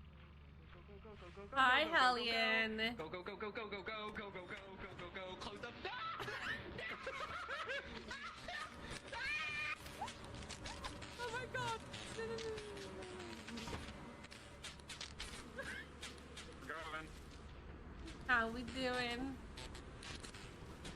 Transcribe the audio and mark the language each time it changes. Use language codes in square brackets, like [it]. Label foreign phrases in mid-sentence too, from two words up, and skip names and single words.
[en] Hi, Hellion. Go, go, go, go, go, go, go, go, go, go, go, go, go, close up. Oh my god. Go on. How we doing?